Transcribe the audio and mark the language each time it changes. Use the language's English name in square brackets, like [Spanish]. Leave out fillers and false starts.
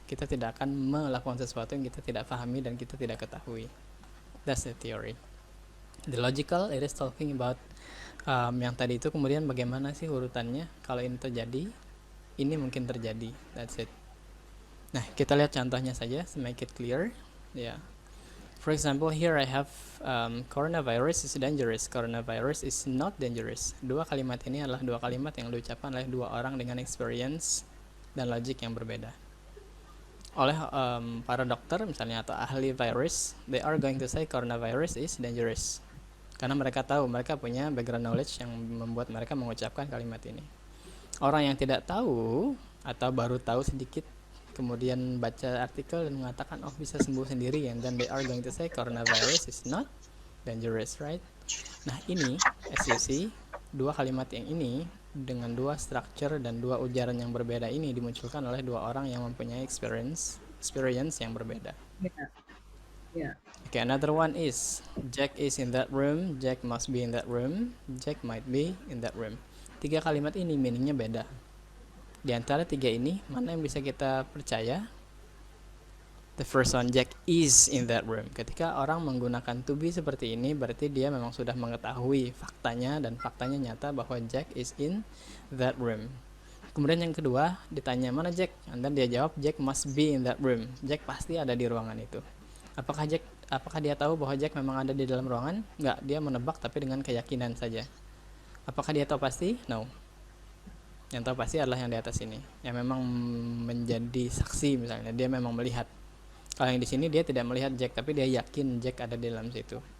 [Indonesian] Kita tidak akan melakukan sesuatu yang kita tidak pahami dan kita tidak ketahui. [English] That's the theory. The logical, it is talking about [Indonesian] yang tadi itu kemudian bagaimana sih urutannya, kalau ini terjadi, ini mungkin terjadi. [English] That's it. [Indonesian] Nah, kita lihat contohnya saja [English] to make it clear. Yeah. For example, here I have coronavirus is dangerous. Coronavirus is not dangerous. [Indonesian] Dua kalimat ini adalah dua kalimat yang diucapkan oleh dua orang dengan experience dan logic yang berbeda. Oleh para dokter misalnya atau ahli virus, [English] they are going to say coronavirus is dangerous. [Indonesian] Karena mereka tahu, mereka punya background knowledge yang membuat mereka mengucapkan kalimat ini. Orang yang tidak tahu atau baru tahu sedikit, kemudian baca artikel dan mengatakan oh bisa sembuh sendiri, [English] and then they are going to say coronavirus is not dangerous, right? [Indonesian] Nah ini [English] as you see, [Indonesian] dua kalimat yang ini dengan dua structure dan dua ujaran yang berbeda ini dimunculkan oleh dua orang yang mempunyai experience yang berbeda. [English] Okay, another one is Jack is in that room, Jack must be in that room, Jack might be in that room. [Indonesian] Tiga kalimat ini meaningnya beda. Di antara tiga ini, mana yang bisa kita percaya? [English] The first one, Jack is in that room. [Indonesian] Ketika orang menggunakan to be seperti ini, berarti dia memang sudah mengetahui faktanya, dan faktanya nyata bahwa [English] Jack is in that room. [Indonesian] Kemudian yang kedua, ditanya mana Jack? [English] And then [Indonesian] dia jawab, [English] Jack must be in that room. [Indonesian] Jack pasti ada di ruangan itu. Apakah dia tahu bahwa Jack memang ada di dalam ruangan? Enggak, dia menebak tapi dengan keyakinan saja. Apakah dia tahu pasti? No. Yang tahu pasti adalah yang di atas ini, yang memang menjadi saksi misalnya, dia memang melihat. Kalau yang di sini dia tidak melihat Jack, tapi dia yakin Jack ada di dalam situ.